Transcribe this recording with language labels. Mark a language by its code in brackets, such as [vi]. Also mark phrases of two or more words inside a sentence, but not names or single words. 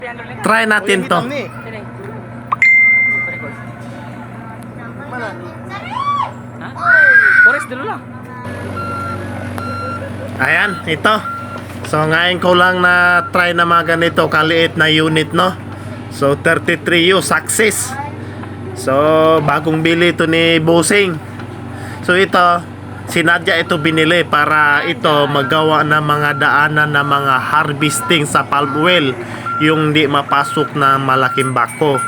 [tl] Try natin to. [ms] Mana? Kores dulu lah. [tl] Ayan, ito. So ngayon ko lang na try na mga ganito kaliit na unit, no? So 33U success. So bagong bili ito ni Bossing. So ito, sinadya ito binili para ito magawa ng mga daanan ng mga harvesting sa palm oil, yung di mapasok na malaking bako.